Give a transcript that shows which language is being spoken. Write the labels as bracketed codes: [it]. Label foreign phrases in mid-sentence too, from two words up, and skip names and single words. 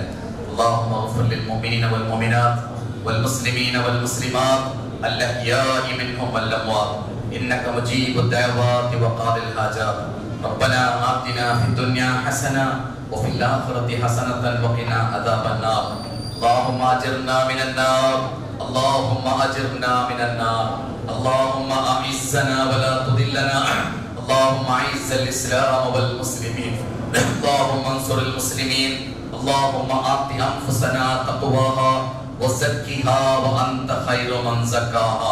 [ar] اللهم اغفر للمؤمنين والمؤمنات والمسلمين والمسلمات الأحياء منهم والأموات إنك مجيب الدعوات وقاضي الحاجات. ربنا آتنا في الدنيا حسنة وفي الآخرة حسنة وقنا عذاب النار. اللهم أجرنا من النار. اللهم أجرنا من النار. اللهم أعزنا ولا تذلنا. اللهم أعز الإسلام والمسلمين. اللهم انصر المسلمين. اللهم آت أنفسنا تقواها وزكها وأنت خير من زكاها.